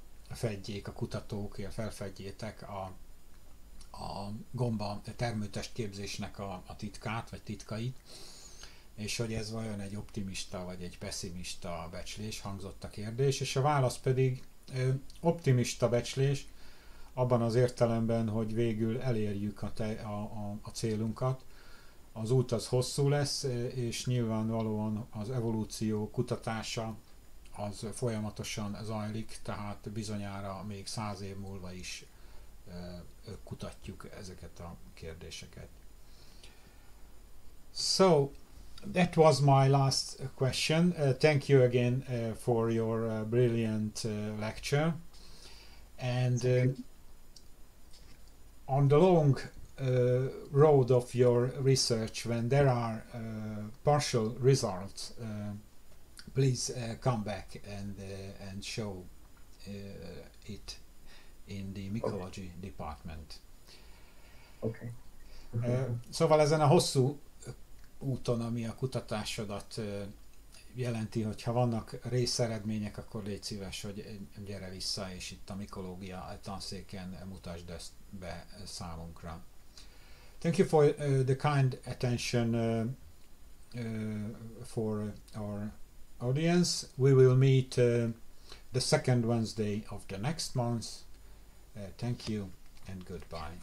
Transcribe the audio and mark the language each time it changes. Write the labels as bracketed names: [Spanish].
[Hungarian] felfedjék a kutatók, felfedjétek a gomba termőtestképzésnek a titkát, vagy titkait, és hogy ez vajon egy optimista, vagy egy pessimista becslés, hangzott a kérdés, és a válasz pedig optimista becslés, abban az értelemben, hogy végül elérjük a célunkat. Az út az hosszú lesz, és nyilvánvalóan az evolúció kutatása az folyamatosan zajlik, tehát bizonyára még 100 év múlva is kutatjuk ezeket a kérdéseket. [English] So, that was my last question. Thank you again for your brilliant lecture. And on the long road of your research, when there are partial results, please come back and show it in the Mycology department. Okay. [Hungarian] Szóval ezen a hosszú úton, ami a kutatásodat jelenti, hogy ha vannak részeredmények, akkor légy szíves, hogy gyere vissza, és itt a Mikológia Tanszéken mutasd ezt be számunkra. [English] Thank you for the kind attention for our audience. We will meet the second Wednesday of the next month. Thank you and goodbye.